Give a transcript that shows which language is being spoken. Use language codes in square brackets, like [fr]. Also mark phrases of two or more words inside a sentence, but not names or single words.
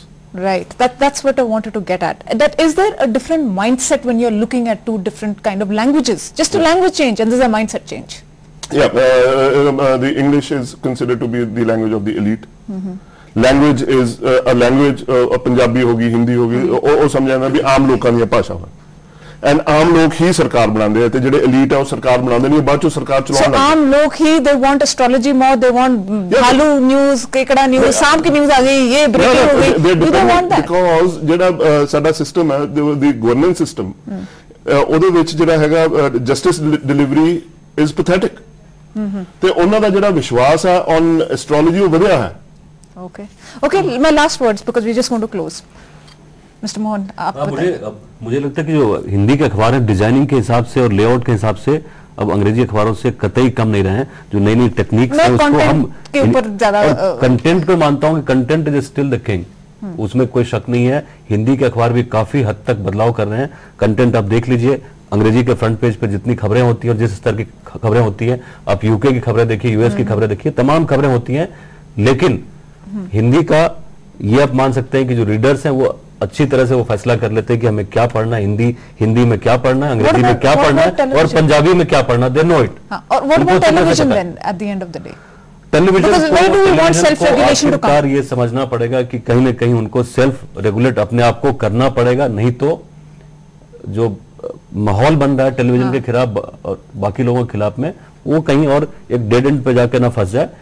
[en] right. That's what I wanted to get at. That is there a different mindset when you're looking at two different kind of languages? Just a language change, and there's a mindset change. Yeah, the English is considered to be the language of the elite. Language is a language, [pa] Punjabi hogi, Hindi hogi, ਉਹ ਸਮਝਣਾ ਵੀ ਆਮ ਲੋਕਾਂ ਦੀਆਂ ਭਾਸ਼ਾਵਾਂ ਐਂਡ ਆਮ ਲੋਕ ਹੀ ਸਰਕਾਰ ਬਣਾਉਂਦੇ ਆ ਤੇ ਜਿਹੜੇ elite ਆ ਉਹ ਸਰਕਾਰ ਬਣਾਉਂਦੇ ਨਹੀਂ ਬਾਅਦ ਚੋਂ ਸਰਕਾਰ ਚਲਾਉਣ [en] So [hi] आम लोग ही [en] they want astrology more, they want भालू news, [hi] केकड़ा news, शाम की news आ गई, ये breaking हो गई. [en] Do they want that? [pa] Because ਜਿਹੜਾ ਸਾਡਾ ਸਿਸਟਮ ਹੈ [en] the governance system [pa] ਉਹਦੇ ਵਿੱਚ ਜਿਹੜਾ ਹੈਗਾ [en] justice delivery is pathetic. [pa] ਤੇ ਉਹਨਾਂ ਦਾ ਜਿਹੜਾ ਵਿਸ਼ਵਾਸ ਹੈ [en] on astrology [pa] ਉਹ ਵਧਿਆ ਹੈ. [en] Okay, my last words because we're just going to close. Mr. Mohan, [hi] आप मुझे लगता है कि जो हिंदी के अखबार है डिजाइनिंग के हिसाब से और लेआउट के हिसाब से अब अंग्रेजी अखबारों से कतई कम नहीं रहे हैं. जो नई नई टेक्निक्स है उसको हम के ऊपर ज्यादा कंटेंट पे मानता हूं कि [en] content is still the king, [hi] उसमें कोई शक नहीं है. हिंदी के अखबार भी काफी हद तक बदलाव कर रहे हैं. कंटेंट आप देख लीजिए, अंग्रेजी के [en] front page [hi] पे जितनी खबरें होती हैं और जिस स्तर की खबरें होती हैं, आप यूके की खबरें देखिए, यूएस की खबरें देखिए, तमाम खबरें होती हैं. लेकिन हिंदी का ये आप मान सकते हैं कि जो रीडर्स हैं वो अच्छी तरह से वो फैसला कर लेते हैं कि हमें क्या पढ़ना है, हिंदी में क्या पढ़ना है, अंग्रेजी में क्या पढ़ना है और पंजाबी में क्या पढ़ना है. [en] they know it. और what about television then at the end of the day? [hi] टेलीविजन सरकार ये समझना पड़ेगा कि कहीं ना कहीं उनको [en] self regulate [hi] अपने आप को करना पड़ेगा, नहीं तो जो माहौल बन रहा है टेलीविजन के खिलाफ और बाकी लोगों के खिलाफ में वो कहीं और एक [en] dead end [hi] पे जाके ना फंस जाए.